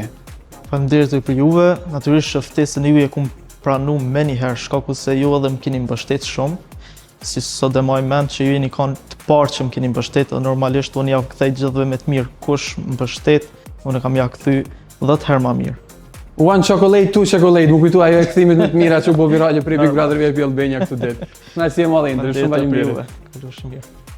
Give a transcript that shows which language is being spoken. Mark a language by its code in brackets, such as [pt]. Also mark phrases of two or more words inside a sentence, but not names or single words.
[sq] Faleminderit edhe për juve, natyrisht që ftesën e ju e kum pranu me njëherë, shkaku se ju edhe më keni mbështet shumë, si sot e maj mend që ju jeni kanë të parë që më keni mbështet, dhe normalisht unë ja kthej gjithve me të mirë, kush mbështet, unë e kam ja kthy 10 herë ma mirë. [en] One chocolate, two chocolate, [sq] më kujtu ajo e kthimit më të mira që u bë virale për Big Brother VIP Albania këtë ditë. Kënaqësi e madhe, Indri, shumë faleminderit. Shumë mirë.